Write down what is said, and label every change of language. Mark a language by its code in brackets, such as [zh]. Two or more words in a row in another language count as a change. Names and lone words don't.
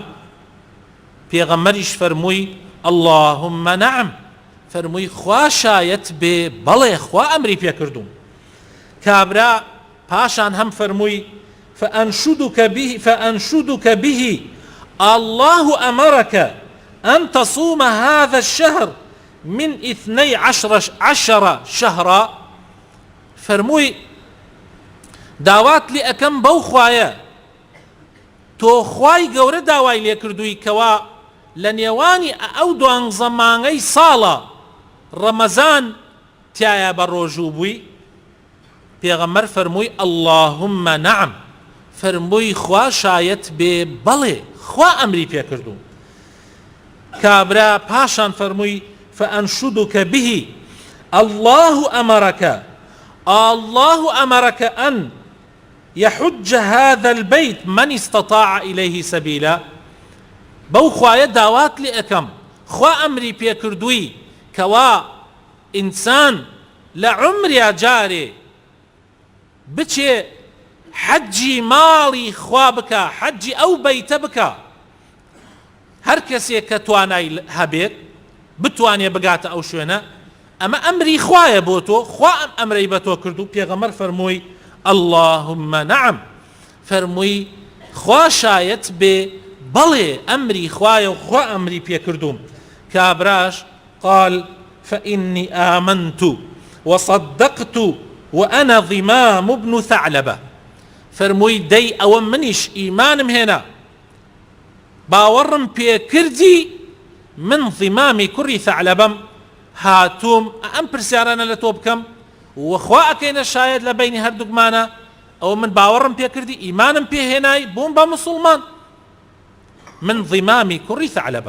[ckb] پێغەمبەریش فەرمووی [ar] اللهم نعم، [ckb] فەرمووی خوا شایەت بێ بەڵێ، خوا ئەمری پێکردووم. کابرا پاشان هەم فەرمووی [ar] فأنشدك به الله أمرك أن تصوم هذا الشهر من 12 شهرا، [ckb] فەرمووی داوات لێ ئەەکەم بەو خوایە تۆ خوای گەورە داوای لێ کردووی کەوا لە نێوانی ئەو 12 مانگەی ساڵە ڕەمەزان تایە بە ڕۆژوو بووی. پێغەمبەر فەرمووی [ar] اللهم نعم، [ckb] فەرمووی خوا شایەت بێ بەڵێ، خوا ئەمری پێکردووم. کابرا پاشان فەرمووی [ar] فأنشدك به الله أمرك أن يحج هذا البيت من استطاع إليه سبيلا، [ckb] بەو خوایە داوات لێ ئەەکەم خوا ئەمری پێکردووی کەوا ئینسان لە عمریا جارێ بچێ حەجی ماڵی خوا بکە، حەجی ئەو بەیتە بکە. هەر کەسێک کە توانای هەبێت بتوانێ بگاتە ئەو شوێنە، ئەمە ئەمری خوایە بۆ تۆ، خوا ئەم ئەمرەی بە تۆ کردو. پێغەمبەر فەرمووی [ar] اللهم نعم، [ckb] فەرمووی خوا شایەت بێ بەڵێ ئەمری خوایە و خوا ئەمری پێکردووم. [ar] کابراش قال فإني آمنت وصدقت وأنا ضمام بن ثعلبة، [ckb] فەرمووی دەی ئەوە منیش ئیمانم هێنا باوەڕم پێکردی من ضمامی کوڕی ثعلبەم هاتووم ئەم پرسیارانە لە تۆ بکەم وخوا ئەکەینە شاید لە بینی هەردووکمانە ئەو من باوەڕم پێ کردی ئیمانم پێهێنای بووم بە مسلمان من ضیمامی کوڕی ثعلبەم.